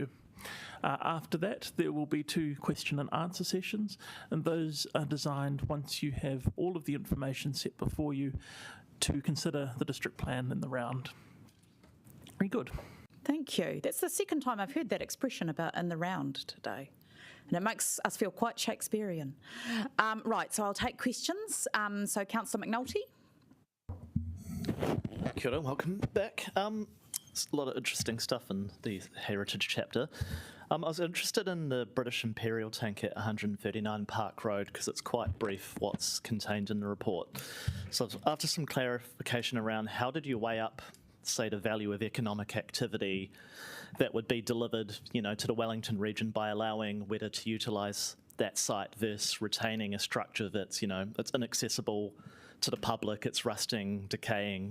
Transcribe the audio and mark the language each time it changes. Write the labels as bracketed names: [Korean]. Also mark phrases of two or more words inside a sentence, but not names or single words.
[English] After that, there will be 2 question and answer sessions, and those are designed once you have all of the information set before you to consider the district plan in the round. Very good. Thank you. That's the second time I've heard that expression about in the round today. And it makes us feel quite Shakespearean. Right, so I'll take questions. So Councillor McNulty. [Māori] Kia ora, [English] welcome back. There's a lot of interesting stuff in the heritage chapter. I was interested in the British Imperial tank at 139 Park Road because it's quite brief what's contained in the report. So after some clarification around how did you weigh up, say, the value of economic activity that would be delivered, to the Wellington region by allowing Weta to utilise that site versus retaining a structure that's, it's inaccessible to the public, it's rusting, decaying.